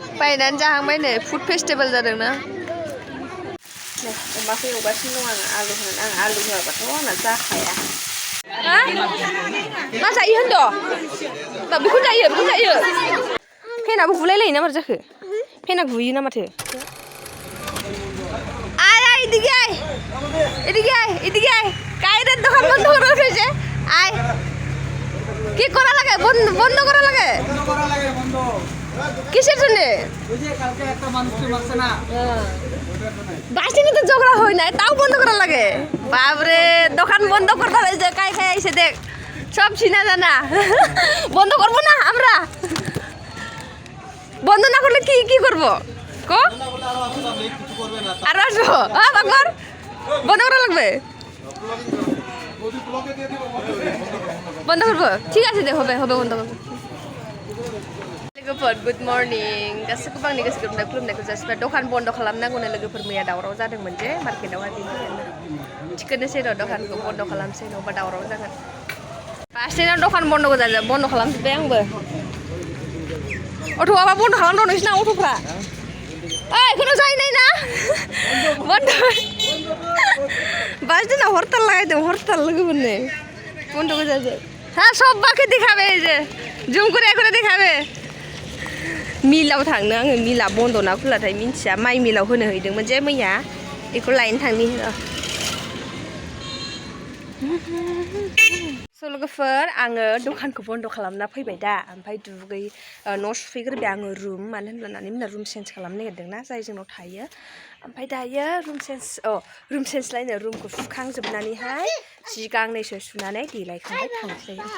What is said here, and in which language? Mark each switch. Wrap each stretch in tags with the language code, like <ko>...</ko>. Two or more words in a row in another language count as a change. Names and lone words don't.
<brx>बायनानै जाहांबाय नै</brx> <en>food festival</en> <brx>जादों ना नै अमाखौ एवगासिनो दं आङो आलु होआबाथ' आंना जाखाया मा जायो होनदों बेखौ जायो फेनाबो गुलायलायो ना माथो जाखो फेना गुयो ना माथो</brx> <bn>इदिके কাইরে দোকান বন্ধ করে রেখেছে আয় কি করা লাগে বন্ধ করা লাগে বন্ধ কিসের জন্য ওই যে কালকে একটা মানুষকে মারছে না বাসিনে তো ঝগড়া হয় না তাও বন্ধ করা লাগে বাপরে দোকান বন্ধ করতে হয়েছে কাই আইছে দেখ সব চিনা জানা বন্ধ করব না আমরা বন্ধ না করলে কি করব কো আর আসবো বাকর বন্ধ করা লাগবে বন্ধ করবো ঠিক আছে দে হবে বন্ধ করবো</bn> <brx>लोगोफोर</brx> <en>good morning</en> <brx>गासैखौबो आंनि गोसो गोरबोनिफ्राय खुलुमनायखौ जासिबाय दखान बन्द खालामनांगौनो लोगोफोर मैया दावराव जादोंमोन जे मार्केटावहाय बेनिखायनो थिखोनोसै र' दखानखौ बन्द खालामसै नङाबा दावराव जागोन फार्स्टआव दखान बन्द'खौ बन्द खालामजोब्बाय आंबो अट'आबा बन्द खालामदों नोंसिना अट'फ्रा ओइ खुनु जाहैनाय ना बन्द बास दिनाव हरताल लागायदों हरताल लोगोफोरनो बन्द गोजाजों</brx> <bn>হ্যাঁ সবাইকে দেখাবে এই যে জুম করে দেখাবে</bn> <brx>मिलाव थांनो आङो मिला बन्द ना खुलाथाय मिन्थिया माइ मिलाव होनो हैदोंमोन जे मैया बेखौ लायनो थांनि स' लोगोफोर आङो दखानखौ बन्द खालामना फैबाय दा ओमफ्राय न' सुफैग्रोबाय आङो रुम मानो होनब्ला मोना</brx> <en>room change</en> <brx>खालामनो नागिरदोंना जाय जोंनाव थायो ओमफ्राय दायो</brx> <en>room change</en> <brx>लायनो रुमखौ सुखांजोबनानैहाय जि गांनैसो सुनानै देलायखांबाय थांसै</brx>